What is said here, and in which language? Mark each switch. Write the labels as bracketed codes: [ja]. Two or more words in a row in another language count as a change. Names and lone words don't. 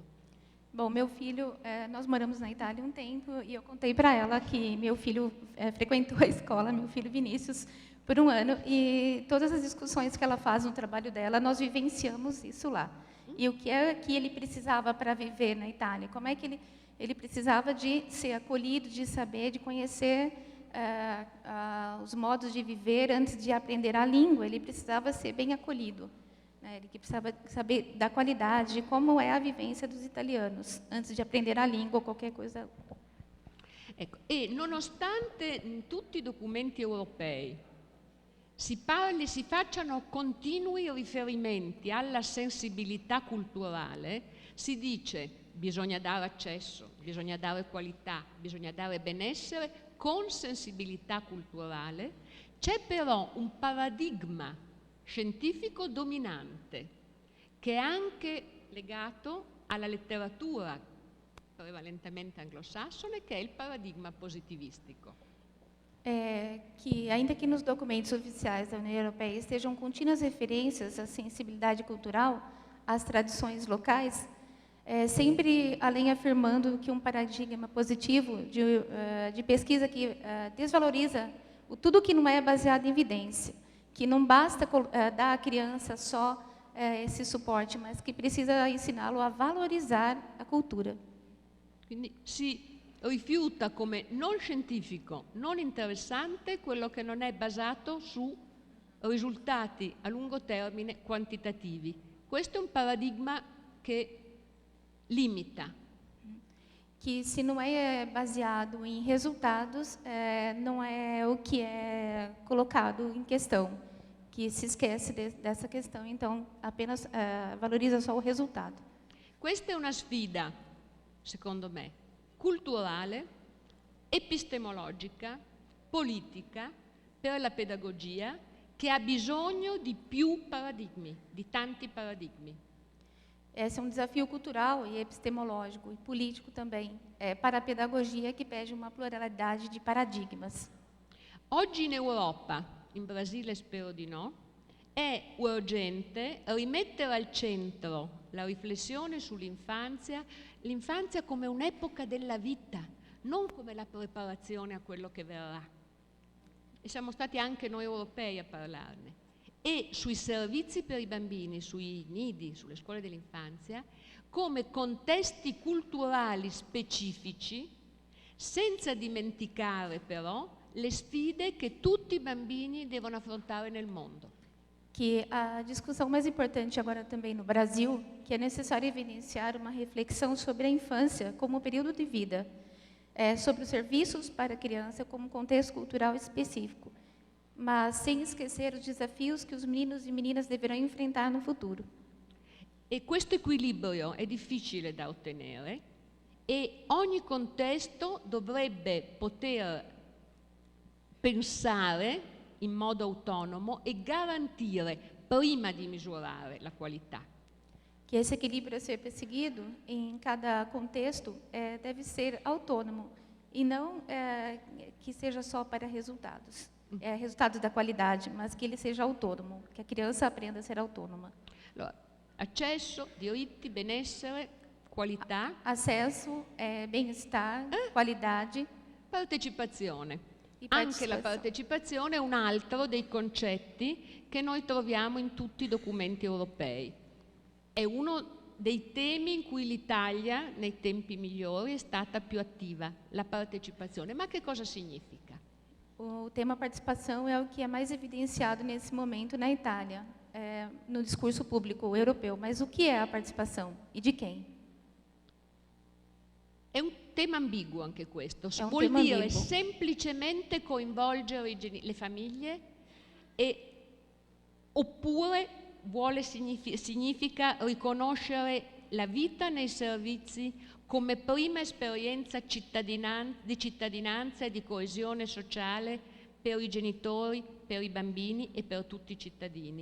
[pt] Bom, meu filho, nós moramos na Itália um tempo e eu contei para ela que meu filho frequentou a escola, meu filho Vinícius, por um ano, e todas as discussões que ela faz no trabalho dela, nós vivenciamos isso lá. E o que é que ele precisava para viver na Itália? Como é que ele precisava de ser acolhido, de saber, de conhecer os modos de viver antes de aprender a língua. Ele precisava ser bem acolhido, né? Ele precisava saber da qualidade, de como é a vivência dos italianos antes de aprender a língua ou qualquer coisa. [it] Ecco, e nonostante in tutti i documenti europei si facciano continui riferimenti alla sensibilità culturale, si dice bisogna dare accesso, bisogna dare qualità, bisogna dare benessere con sensibilità culturale, c'è però un paradigma scientifico dominante che è anche legato alla letteratura prevalentemente anglosassone, che è il paradigma positivistico. [pt] Que, ainda que nos documentos oficiais da União Europeia estejam contínuas referências à sensibilidade cultural, às tradições locais, sempre além afirmando que um paradigma positivo de pesquisa que desvaloriza tudo que não é baseado em evidência, que não basta dar à criança só esse suporte, mas que precisa ensiná-lo a valorizar a cultura. [it] Quindi si rifiuta come non scientifico, non interessante, quello che non è basato su risultati a lungo termine quantitativi. Questo è un paradigma che limita. [pt] Que se não é baseado em resultados, não é o que é colocado em questão, que se esquece dessa questão, então apenas valoriza só o resultado. [it] Questa è una sfida, secondo me, culturale, epistemologica, politica per la pedagogia, che ha bisogno di più paradigmi, di tanti paradigmi. [pt] Esse é um desafio cultural e epistemológico e político também, para a pedagogia que pede uma pluralidade de paradigmas. [it] Oggi in Europa, in Brasile spero di no, è urgente rimettere al centro la riflessione sull'infanzia, l'infanzia come un'epoca della vita, non come la preparazione a quello che verrà. E siamo stati anche noi europei a parlarne. E sui servizi per i bambini, sui nidi, sulle scuole dell'infanzia, come contesti culturali specifici, senza dimenticare però le sfide che tutti i bambini devono affrontare nel mondo. [pt] Que a discussão mais importante agora também no Brasil, que é necessário evidenciar uma reflexão sobre a infância como período de vida, sobre os serviços para a criança como contexto cultural específico, mas sem esquecer os desafios que os meninos e meninas deverão enfrentar no futuro. [it] E questo equilibrio è difficile da ottenere e ogni contesto dovrebbe poter pensare in modo autonomo e garantire, prima di misurare, la qualità. [pt] Que esse equilíbrio a ser perseguido em cada contexto deve ser autônomo e não que seja só para resultados, resultados da qualidade, mas que ele seja autônomo, que a criança aprenda a ser autônoma. [it] Allora, accesso, diritti, benessere, qualità, [pt] Acesso, bem-estar, qualidade [it] partecipazione. e Anche la [pt] participação. [it] partecipazione è un altro dei concetti che noi troviamo in tutti i documenti europei. È uno dei temi in cui l'Italia, nei tempi migliori, è stata più attiva, la partecipazione. Ma che cosa significa? [pt] O tema participação é o que é mais evidenciado nesse momento na Itália, no discurso público europeu. Mas o que é a participação e de quem? [it] È un tema ambiguo anche questo. È un Vuol tema dire ambiguo. semplicemente coinvolgere le famiglie oppure significa riconoscere la vita nei servizi come prima esperienza di cittadinanza e di coesione sociale per i genitori, per i bambini e per tutti i cittadini.